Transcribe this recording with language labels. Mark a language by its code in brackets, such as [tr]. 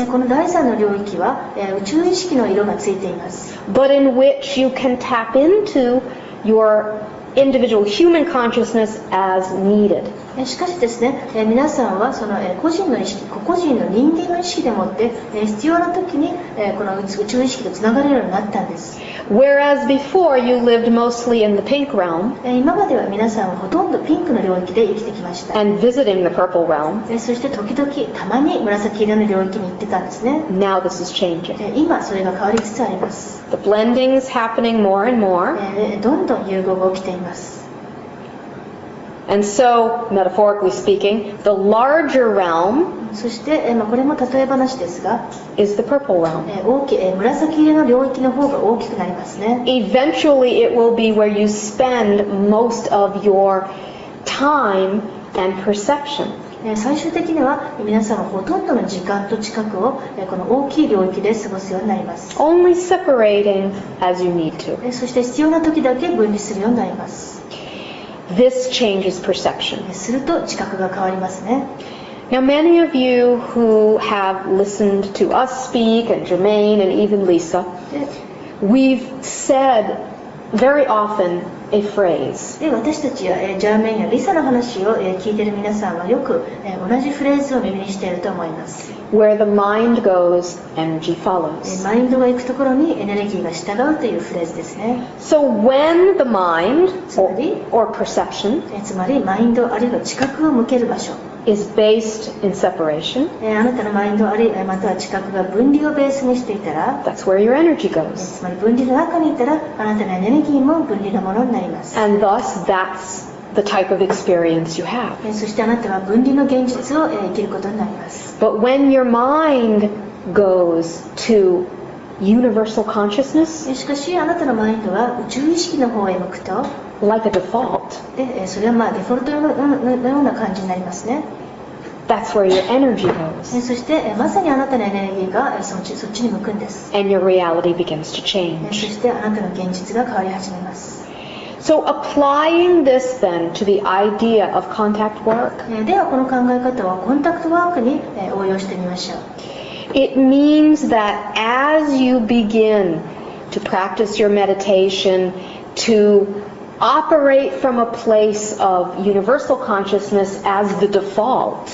[ja] この第3の領域は宇宙意識の色がついています。 [en] but in which you can tap into your individual human consciousness as needed. [ja] しかしですね、皆さんはその個人の意識、個々人の人間の意識でもって必要な時にこの宇宙意識とつながれるようになったんです。 [en] Whereas before you lived mostly in the pink realm [ja] 今までは皆さんはほとんどピンクの領域で生きてきました。 [en] and visiting the purple realm. [ja] そして時々たまに紫色の領域に行ってたんですね。 [en] Now this is changing. [ja] 今それが変わりつつあります。 [en] The blending is happening more and more. [ja] どんどん融合が起きています。 [en] And so, metaphorically speaking, the larger realm [ja] そして、これも例え話ですが、 [en] is the purple realm. [ja] 紫色の領域の方が大きくなりますね。 [en] Eventually it will be where you spend most of your time and perception. [ja] 最終的には皆さんはほとんどの時間と知覚をこの大きい領域で過ごすようになります。 [en] Only separating as you need to. [ja] そして必要な時だけ分離するようになります。 [en] This changes perception. [ja] すると知覚が変わりますね。 [en] Now many of you who have listened to us speak, and Jermaine and even Lisa, で we've said very often a phrase. [ja] で、私たちやジャーメンやリサの話を聞いている皆さんはよく同じフレーズを耳にしていると思います。 [en] Where the mind goes, energy follows. [ja] マインドが行くところにエネルギーが従うというフレーズですね。 [en] So when the mind or perception [ja] つまりマインドあるいは知覚を向ける場所 [en] is based in separation, [ja] あなたのマインドあるいはまたは知覚が分離をベースにしていたら [en] that's where your energy goes. [ja] つまり分離の中にいたらあなたのエネルギーも分離のものになります。 [en] And thus that's the type of experience you have. [ja] そしてあなたは分離の現実を生きることになります。 [en] But when your mind goes to universal consciousness, [ja] しかしあなたのマインドは宇宙意識の方へ向くと [en] like a default, [ja] でそれはデフォルトのような感じになりますね。 [en] that's where your energy goes. [ja] そしてまさにあなたのエネルギーがそっちに向くんです。 [en] And your reality begins to そ change. [ja] してあなたの現実が変わり始めます。 [en] So applying this then to the idea of contact work, [ja] ではこの考え方をコンタクトワークに応用してみましょう。 [en] it means that as you begin to practice your meditation, to operate from a place of universal consciousness as the default,